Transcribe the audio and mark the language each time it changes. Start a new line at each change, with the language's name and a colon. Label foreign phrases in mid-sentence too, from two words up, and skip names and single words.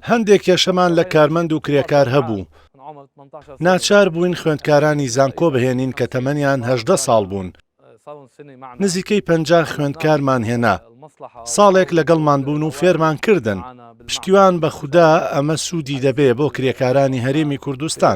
Central Kurdish: هەندێک کێشەمان لە کارمەند و کرێکار هەبوو.
Arabic: من عمر 18 سنة
Central Kurdish: ناچار بووین خوێندکارانی زانکۆ بهێنین کە تەمەنیان 18 ساڵ بوون.
Arabic: صاروا سنة معنا
Central Kurdish: نزیکەی 50 خوێندکارمان هێنا. ساڵێک لەگەڵمان بوون و فێرمان کردن. پشتیوان بە خودا ئەمە سوودی دەبێ بۆ کرێکارانی هەرێمی کوردستان.